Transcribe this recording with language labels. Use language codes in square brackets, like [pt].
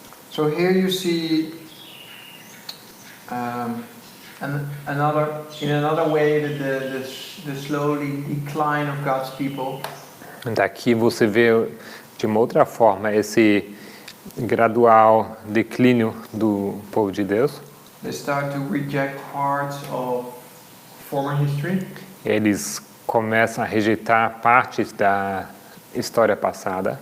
[en] So here you see in another way the slowly decline of God's people. [pt] Daqui você vê de uma outra forma esse gradual declínio do povo de Deus. [en] They start to reject parts of former history. [pt] Eles começam a rejeitar partes da história passada.